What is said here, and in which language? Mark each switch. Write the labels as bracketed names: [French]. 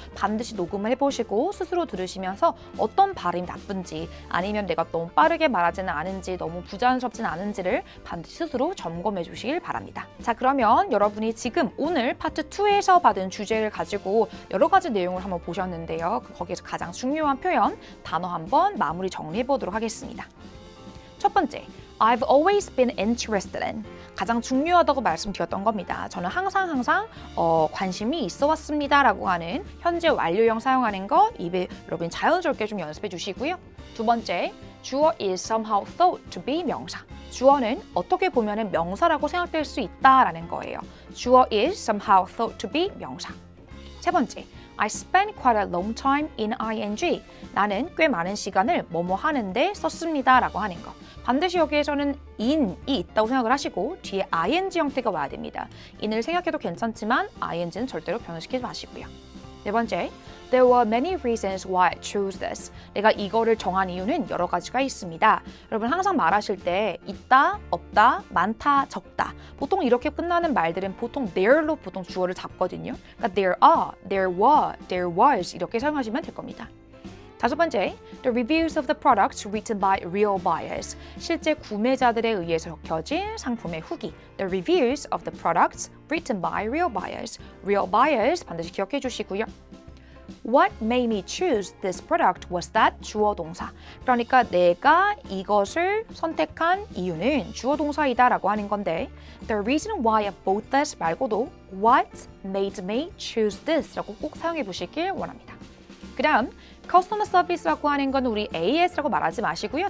[Korean] 반드시 녹음을 해보시고 스스로 들으시면서 어떤 발음이 나쁜지 아니면 내가 너무 빠르게 말하지는 않은지 너무 부자연스럽지는 않은지를 반드시 스스로 점검해 주시길 바랍니다. 자, 그러면 여러분이 지금 오늘 파트 2에서 받은 주제를 가지고 여러 가지 내용을 한번 보셨는데요. 거기에서 가장 중요한 표현, 단어 한번 마무리 정리해 보도록 하겠습니다. 첫 번째, [English] I've always been interested in. [Korean] 가장 중요하다고 말씀드렸던 겁니다. 저는 항상 관심이 있어 왔습니다 라고 하는 현재 완료형 사용하는 거 입에 여러분 자연스럽게 좀 연습해 주시고요. 두 번째, 주어 [English] is somehow thought to be [Korean] 명사. 주어는 어떻게 보면 명사라고 생각될 수 있다라는 거예요. 주어 [English] is somehow thought to be [Korean] 명사. 세 번째, [English] I spent quite a long time in ing. [Korean] 나는 꽤 많은 시간을 뭐뭐 하는데 썼습니다 라고 하는 거. 반드시 여기에서는 in이 있다고 생각을 하시고 뒤에 ing 형태가 와야 됩니다. in을 생각해도 괜찮지만 ing는 절대로 변형시키지 마시고요. 네 번째, [English] There were many reasons why I chose this. [Korean] 내가 이거를 정한 이유는 여러 가지가 있습니다. 여러분 항상 말하실 때 있다, 없다, 많다, 적다. 보통 이렇게 끝나는 말들은 보통 there로 보통 주어를 잡거든요. 그러니까 [English] there are, there were, there was [Korean] 이렇게 사용하시면 될 겁니다. 다섯 번째, [English] the reviews of the products written by real buyers. [Korean] 실제 구매자들에 의해서 적혀진 상품의 후기. The reviews of the products written by real buyers. [English] Real buyers [Korean] 반드시 기억해 주시고요. [English] What made me choose this product was that [Korean] 주어 동사. 그러니까 내가 이것을 선택한 이유는 주어 동사이다 라고 하는 건데 [English] The reason why I bought this [Korean] 말고도 [English] What made me choose this [Korean] 라고 꼭 사용해 보시길 원합니다. 그 다음 Customer Service라고 하는 건 우리 AS라고 말하지 마시고요.